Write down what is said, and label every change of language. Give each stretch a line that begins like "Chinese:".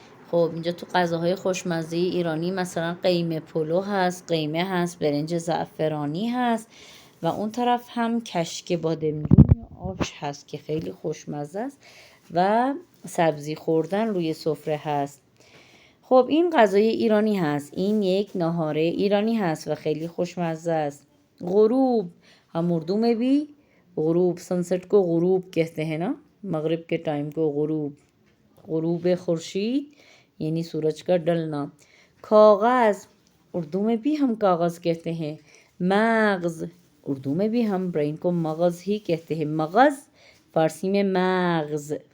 Persian: خب اینجا تو غذاهای خوشمزه ایرانی مثلا قیمه پلو هست، قیمه هست، برنج زعفرانی هست و اون طرف هم کشک بادمجون یا آش هست که خیلی خوشمزه است و سبزی خوردن روی سفره هست. خب این غذای ایرانی هست، این یک ناهار ایرانی هست و خیلی خوشمزه است.
Urdu: غروب، ہم اردو میں بھی غروب سنسٹ کو غروب کہتے ہیں نا، مغرب کے ٹائم کو غروب خورشید یعنی سورج کا ڈھلنا۔ کاغذ، اردو میں بھی ہم کاغذ کہتے ہیں۔ مغز، اردو میں بھی ہم برین کو مغز ہی کہتے ہیں، مغز فارسی میں مغز۔